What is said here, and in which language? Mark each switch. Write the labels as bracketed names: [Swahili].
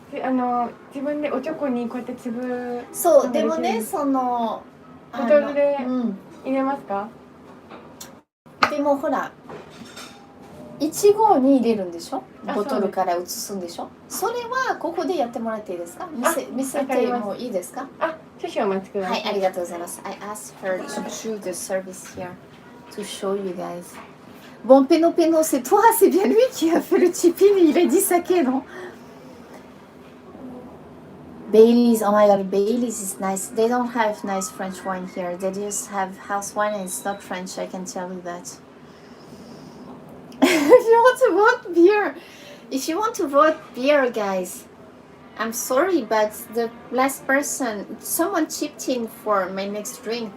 [Japanese] 自分でおちょこにこうやって粒そう、でもね、その、ボトルでうん。入れますか？でもほら、1合に入れるんでしょ？あボトルから移すんでしょ？それはここでやってもらっていいですか？見せてもいいですか？あ、少々お待ちくださ。はいい、ありがとうございます。 [English] I asked her to do the service here to show you guys. [French] Bon, Peno Peno, c'est toi, c'est bien lui qui a fait le tipping, il a dit saké, non? [English] Bailey's, oh my god, Bailey's is nice. They don't have nice French wine here. They just have house wine and it's not French, I can tell you that. If you want to vote beer, if you want to vote beer, guys, I'm sorry, but the last person, someone chipped in for my next drink.